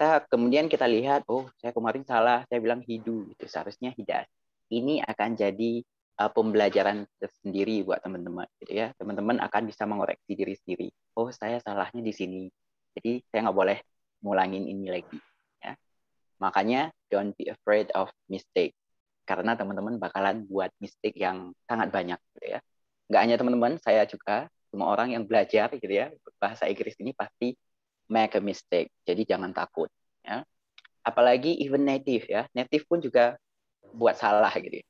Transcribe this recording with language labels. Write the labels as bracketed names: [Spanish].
[Indonesian] Kemudian kita lihat, oh saya kemarin salah, saya bilang he do, itu seharusnya he does. Ini akan jadi pembelajaran tersendiri buat teman-teman gitu ya. Teman-teman akan bisa mengoreksi diri sendiri, oh saya salahnya di sini, jadi saya nggak boleh ngulangin ini lagi ya. [English] Makanya don't be afraid of mistake. [Indonesian] Karena teman-teman bakalan buat mistake yang sangat banyak gitu ya. Nggak hanya teman-teman, saya juga, semua orang yang belajar gitu ya, bahasa Inggris ini pasti make a mistake. Jadi jangan takut ya. Apalagi even native ya. Native pun juga buat salah gitu.